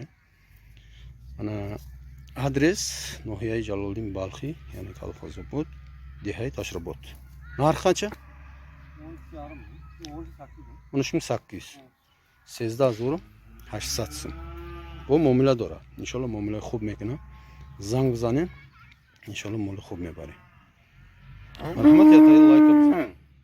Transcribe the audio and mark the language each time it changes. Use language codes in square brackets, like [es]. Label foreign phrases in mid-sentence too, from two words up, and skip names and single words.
[uz] Ana adres Nohiya Jaloliddin Balxiy, ya'ni Kolxozobod, Dehay Tashrobod. Narx qancha? 12800. Sizda zo'r 800 so'm. Bu muomala dora. [tg] Inshaalloh muomala خوب میکنه. زنگ بزنین. انشالله مال خوب میبریم. مرحمت یا لایک